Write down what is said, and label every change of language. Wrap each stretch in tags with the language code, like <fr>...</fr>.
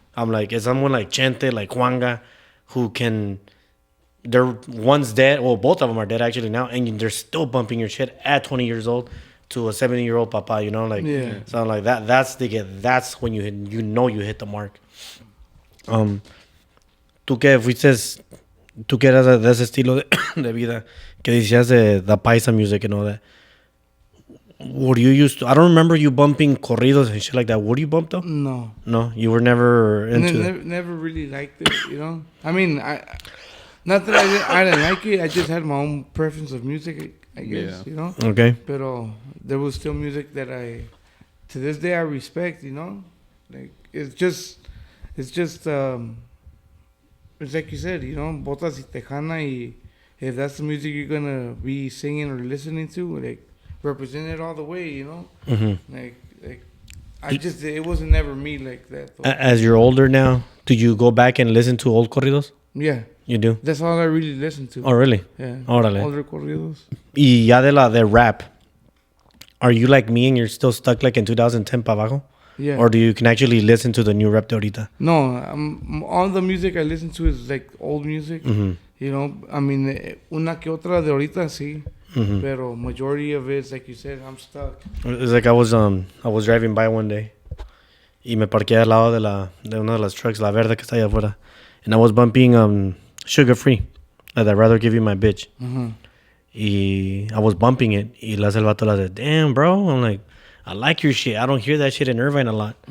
<en>I'm like, it's someone like Chente, like Juanga, who can, they're one's dead, well, both of them are dead actually now, and they're still bumping your shit at 20 years old to a 70-year-old papa, you know, like, Yeah. so like that's when you hit the mark.</en> <es>Tú que eras de ese estilo de vida, que decías de</es> <en>the paisa music and all that. What you used to, I don't remember you bumping corridos and shit like that. What do you bump though? No. No, you were never into that. Never really liked it, you know? I mean, not that I didn't like it, I just had my own preference of music, I guess, Yeah. you know? Okay. Pero there was still music that to this day I respect, you know? Like, it's like you said, you know,</en> <es>botas y tejana,</es> <en>y if that's the music you're gonna be singing or listening to, like, represent it all the way, you know? Mm-hmm. Like, it wasn't never me like that, though. As you're older now, do you go back and listen to old corridos? Yeah, You do? that's all I really listen to. Oh, really? Yeah.</en> <es>Órale.</es> <en>Older corridos.</en> <es>Y ya de rap,</es> <en>are you like me and you're still stuck like in 2010</en> <es>pa abajo?</es> <en>Yeah. Or do you can actually listen to the new rap</en> <es>de ahorita?</es> <en>No, all the music I listen to is like old music. Mm-hmm. You know, I mean,</en> <es>una que otra de ahorita, sí.</es> <en>Mm-hmm. Pero majority of it's like you said, I'm stuck. It's like I was driving by one day</en> <es>y me parqué al lado de una de las trucks, la verde que está allá afuera,</es> <en>and I was bumping Sugar Free, like I'd rather give you my bitch. Uh-huh. Y I was bumping it</en> <es>y le hace el vato, le hace,</es> <en>damn bro, I'm like, I like your shit. I don't hear that shit in Irvine a lot.</en>